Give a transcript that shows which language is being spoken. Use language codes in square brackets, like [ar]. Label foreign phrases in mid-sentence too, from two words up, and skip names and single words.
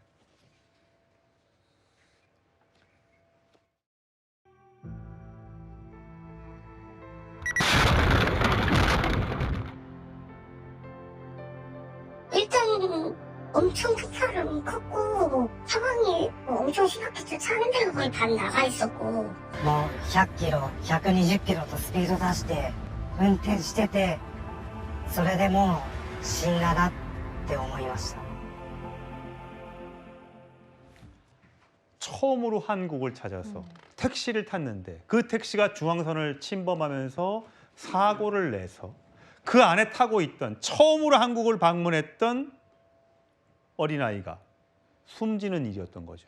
[ko] 일단 엄청 폭발은 컸고 상황이 엄청 심각했죠. 차는 데가 거의 반 나가 있었고 [ja] もう100キロ、120キロとスピード出して運転してて、それでもう死んだなって思いました。 [ko] 처음으로 한국을 찾아서 택시를 탔는데 그 택시가 중앙선을 침범하면서 사고를 내서 그 안에 타고 있던 처음으로 한국을 방문했던 어린아이가 숨지는 일이었던 거죠.